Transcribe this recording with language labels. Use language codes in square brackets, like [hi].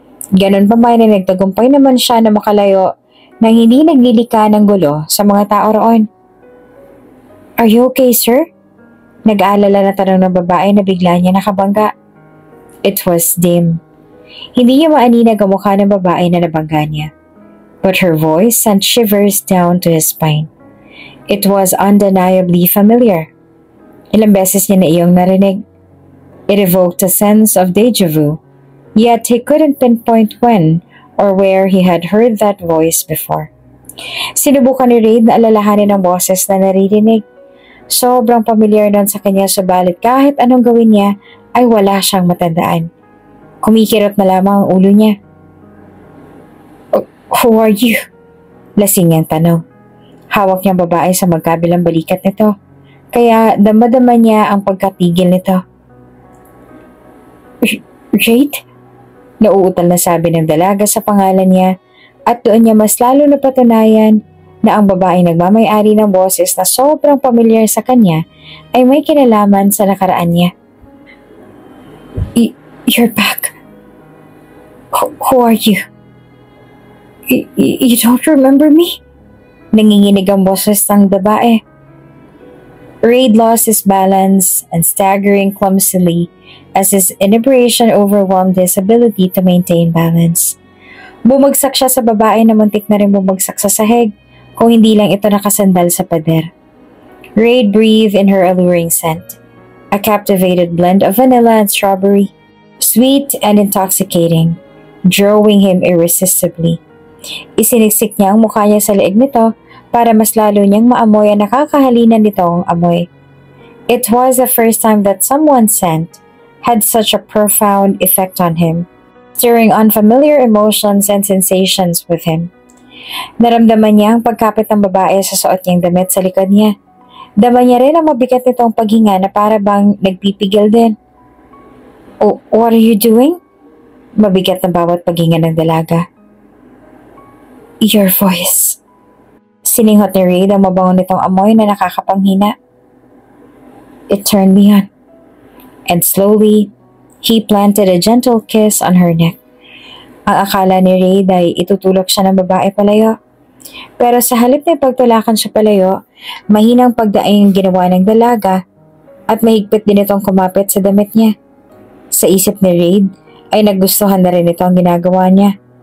[tl] Ganon pa man na nagtagumpay naman siya na makalayo nang hindi naglilika ng gulo sa mga tao roon. [en] Are you okay, sir? [tl] Nag-aalala na tanong ng babae na bigla niya nakabangga. [en] It was dim. [tl] Hindi niya maaninag ang mukha ng babae na nabangga niya. [en] But her voice sent shivers down to his spine. It was undeniably familiar. [tl] Ilang beses niya na iyong narinig. [en] It evoked a sense of deja vu, yet he couldn't pinpoint when or where he had heard that voice before. [tl] Sinubukan ni Reid na alalahanin ang boses na naririnig. Sobrang familiar nun sa kanya subalit kahit anong gawin niya ay wala siyang matandaan. Kumikirot na lamang ang ulo niya. [en] Who are you? [tl] Lasing niyang tanong. Hawak niyang babae sa magkabilang balikat nito. Kaya dama-dama niya ang pagkatigil nito. Reid? Nauutal na sabi ng dalaga sa pangalan niya at doon niya mas lalo na patunayan na ang babae nagmamay-ari ng boses na sobrang pamilyar sa kanya ay may kinalaman sa nakaraan niya. [en] You're back. Who are you? You don't remember me? [tl] Nanginginig ang boses ng babae. [en] Reid lost his balance and staggering clumsily as his inebriation overwhelmed his ability to maintain balance. [tl] Bumagsak siya sa babae na muntik na rin bumagsak sa sahig kung hindi lang ito nakasandal sa pader. [en] Reid breathed in her alluring scent, a captivated blend of vanilla and strawberry, sweet and intoxicating, drawing him irresistibly. [tl] Isiniksik niya ang mukha niya sa leeg nito para mas lalo niyang maamoy ang nakakahalinan nitong amoy. [en] It was the first time that someone's scent had such a profound effect on him, stirring unfamiliar emotions and sensations with him. [tl] Naramdaman niya ang pagkapit ng babae sa suot niyang damit sa likod niya. Dama niya rin ang mabigat nitong paghinga na para bang nagpipigil din. [en] Oh, what are you doing? [tl] Mabigat na bawat paghinga ng dalaga. [en] Your voice. [tl] Sininghot ni Reid ang mabango nitong amoy na nakakapanghina. [en] It turned me on. And slowly, he planted a gentle kiss on her neck. [tl] Ang akala ni Reid ay itutulak siya ng babae palayo. Pero sa halip na pagtulakan siya palayo, mahinang pagdaing ginawa ng dalaga at mahigpit din itong kumapit sa damit niya. Sa isip ni Reid ay nagustuhan na rin ito ang ginagawa niya.